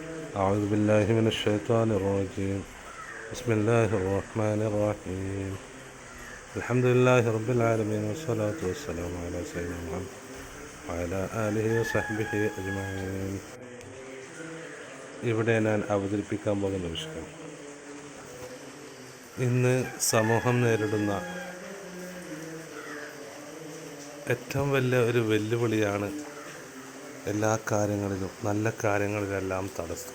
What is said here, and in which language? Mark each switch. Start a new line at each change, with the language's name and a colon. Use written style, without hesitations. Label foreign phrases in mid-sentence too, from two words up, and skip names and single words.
Arabic: أعوذ بالله من الشيطان الرجيم. بسم الله الرحمن الرحيم. الحمد لله رب العالمين والصلاة والسلام على سيدنا محمد وعلى آله وصحبه أجمعين.
Malayalam: ഇവിടെ ഞാൻ അവതരിപ്പിക്കാൻ പോകുന്ന വിഷയം, ഇന്ന് സമൂഹം നേരിടുന്ന ഏറ്റവും വലിയ ഒരു വെല്ലുവിളിയാണ് എല്ലാ കാര്യങ്ങളിലും, നല്ല കാര്യങ്ങളിലെല്ലാം തടസ്സം.